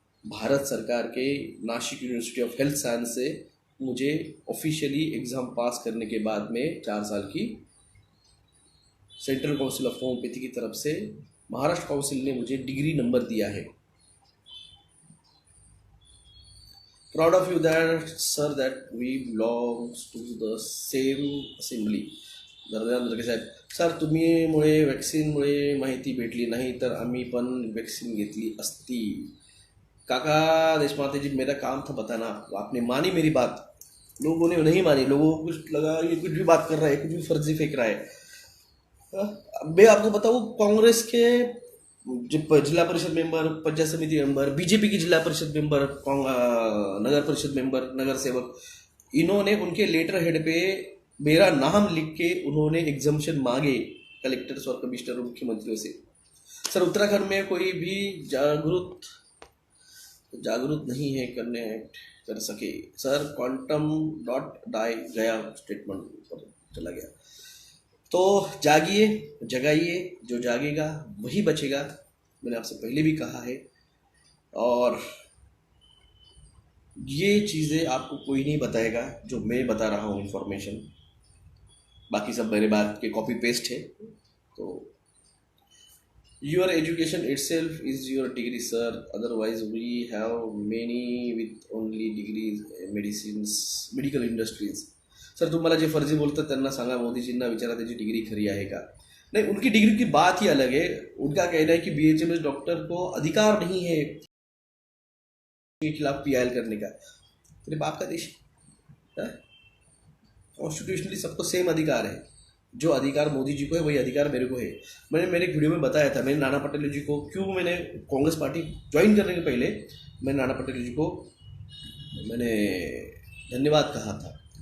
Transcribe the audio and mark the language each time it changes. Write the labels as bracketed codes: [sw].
[hi] भारत सरकार के Nashik university of health science से मुझे ऑफिशियली एग्ज़ाम पास करने के बाद में 4 साल की सेंट्रल काउंसिल ऑफ होम्योपैथी की तरफ से महाराष्ट्र काउंसिल ने मुझे डिग्री नंबर दिया है। [en] Proud of you that sir that we belongs to the same assembly. [mr] Dharmendra Saheb, sir तुम्हीमुळे वॅक्सिनमुळे माहिती भेटली, नाही तर आम्ही पण वॅक्सिन घेतली असती। [hi] काका देशपांडे जी, मेरा काम था बताना, आपने मानी मेरी बात, लोगों ने नहीं मानी। लोगों को कुछ लगा ये कुछ भी बात कर रहा है, कुछ भी फर्जी फेंक रहा है। मैं आपको बताऊं, कांग्रेस के जिला परिषद मेंबर, पंचायत समिति मेंबर, बीजेपी की जिला परिषद मेंबर, नगर परिषद मेंबर, नगर सेवक, इन्होंने उनके लेटर हेड पे मेरा नाम लिख के उन्होंने एग्जम्पशन मांगे कलेक्टर्स और कमिश्नर और मुख्यमंत्रियों से। सर उत्तराखंड में कोई भी जागरूक नहीं है करने कर सके। सर क्वांटम डॉट डाई गया, स्टेटमेंट चला गया। तो जागिए, जगाइए, जो जागेगा वही बचेगा। मैंने आपसे पहले भी कहा है, और ये चीज़ें आपको कोई नहीं बताएगा जो मैं बता रहा हूँ इन्फॉर्मेशन। बाकी सब मेरे बात के कॉपी पेस्ट है। [en] तो your education itself is your degree sir, otherwise we have many with only degrees medical industries। [mr] Sir तुम मला जे फर्जी बोलतात त्यांना सांगा, मोदीजींना विचारा त्याची डिग्री खरी आहे का। [hi] नहीं, उनकी डिग्री की बात ही अलग है। उनका कहना है कि बीएचएमएस डॉक्टर को अधिकार नहीं है के खिलाफ पीआईएल करने का। तेरे बाप का देश, कॉन्स्टिट्यूशनली सबको सेम अधिकार है। जो अधिकार मोदी जी को है वही अधिकार मेरे को है। मैंने मेरे वीडियो में बताया था, मैंने नाना पटेल जी को, क्यों मैंने कांग्रेस पार्टी ज्वाइन करने के पहले मैंने नाना पटेल जी को मैंने धन्यवाद कहा था।